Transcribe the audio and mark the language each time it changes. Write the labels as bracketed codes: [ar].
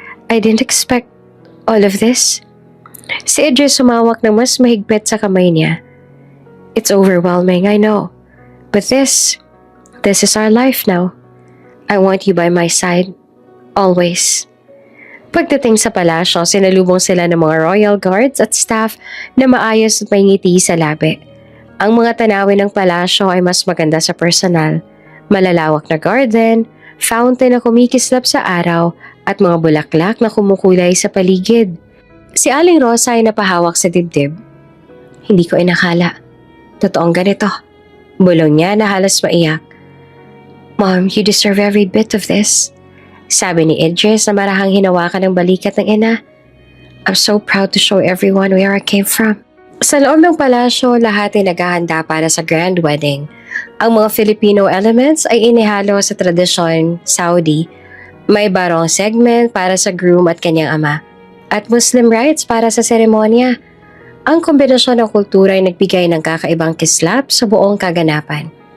[en] I didn't expect all of this. [tl] Si Idris sumawak ng mas mahigpit sa kamay niya. [en] It's overwhelming, I know. But this is our life now. I want you by my side. Always. [tl] Pagdating sa palasyo, sinalubong sila ng mga royal guards at staff na maayos at may ngiti sa labi. Ang mga tanawin ng palasyo ay mas maganda sa personal. Malalawak na garden, fountain na kumikislap sa araw at mga bulaklak na kumukulay sa paligid. Si Aling Rosa ay napahawak sa dibdib. Hindi ko inakala. Totoong ganito. Bulong niya na halos maiyak. [en] Mom, you deserve every bit of this. [tl] Sabi ni Idris na marahang hinawakan ng balikat ng ina. [en] I'm so proud to show everyone where I came from. [tl] Sa loob ng palasyo, lahat ay naghahanda para sa grand wedding. Ang mga Filipino elements ay inihalo sa tradisyon Saudi. May barong segment para sa groom at kanyang ama. At Muslim rites para sa seremonya. Ang kombinasyon ng kultura ay nagbigay ng kakaibang kislap sa buong kaganapan.